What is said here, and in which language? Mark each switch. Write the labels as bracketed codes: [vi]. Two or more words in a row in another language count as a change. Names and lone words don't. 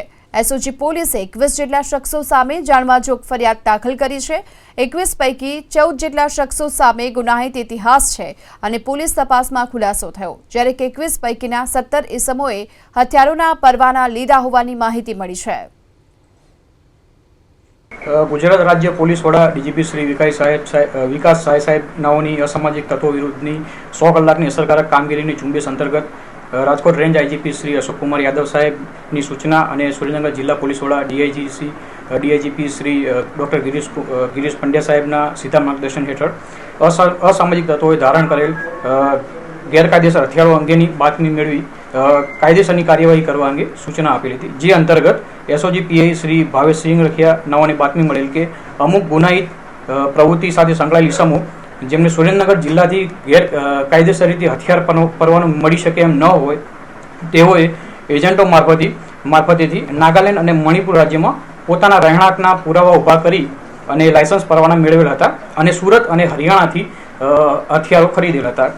[gu] એસઓજી પોલીસે 21 જેટલા શખ્સો સામે જાણવાજોગ ફરિયાદ દાખલ કરી છે। 21 પૈકી 14 જેટલા શખ્સો સામે ગુનાહિત ઇતિહાસ છે અને પોલીસ તપાસમાં ખુલાસો થયો, જ્યારે 21 પૈકીના 17 ઇસમોએ હથિયારોના પરવાના લીધા હોવાની માહિતી મળી છે। ગુજરાત રાજ્ય પોલીસ વડા ડીજીપી શ્રી વિકાસ સાય સાહેબ નાઓની અસામાજિક તત્વો વિરુદ્ધની 100 કલાકની અસરકારક કામગીરીની ઝુંબેશ અંતર્ગત રાજકોટ રેન્જ આઈજીપી શ્રી અશોક કુમાર યાદવ સાહેબની સૂચના ઓર સુરેન્દ્રનગર જિલ્લા પોલીસ વડા ડીઆઈજીપી શ્રી ડૉક્ટર ગિરીશ પંડ્યા સાહેબના સીધા માર્ગદર્શન હેઠળ અસામાજિક તત્વોએ ધારણ કરેલ ગેરકાયદેસર હથિયારો અંગેની બાતમી મેળવી કાયદેસરની કાર્યવાહી કરવા અંગે સૂચના આપેલી હતી। જે અંતર્ગત એસઓજી પીઆઈ શ્રી ભાવેશ સિંહ રખિયા નાવાની બાતમી મળેલ કે અમુક ગુનાહિત પ્રવૃત્તિ સાથે સંકળાયેલ ઇસમો જેમને સુરેન્દ્રનગર જિલ્લાથી ગેરકાયદેસર રીતે હથિયાર પરવાનું મળી શકે એમ ન હોય તેઓએ એજન્ટો મારફતેથી નાગાલેન્ડ અને મણિપુર રાજ્યમાં પોતાના રહેણાંકના પુરાવા ઊભા કરી અને લાયસન્સ પરવાના મેળવેલ હતા અને સુરત અને હરિયાણાથી હથિયારો ખરીદેલ હતા।